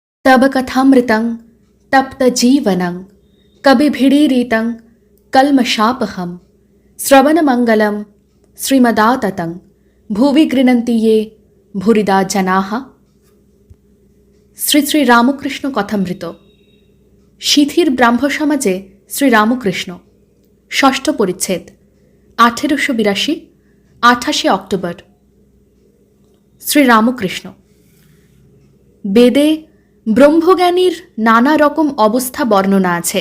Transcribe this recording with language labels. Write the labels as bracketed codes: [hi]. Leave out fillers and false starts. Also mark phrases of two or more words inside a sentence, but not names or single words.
[sa] तब कथामृतं तप्त जीवनं कविभिडीरितं कल्मषापहं श्रवणमंगलं श्रीमदाततं भुवि गृह्णन्ति ये भूरिदा जनाः। [bn] শ্রী শ্রী রামকৃষ্ণ কথামৃত। শিথির ব্রাহ্ম সমাজে শ্রী রামকৃষ্ণ, ষষ্ঠ পরিচ্ছেদ, 1882, 28 অক্টোবর। শ্রী রামকৃষ্ণ। বেদে ব্রহ্মজ্ঞানীর নানা রকম অবস্থা বর্ণনা আছে।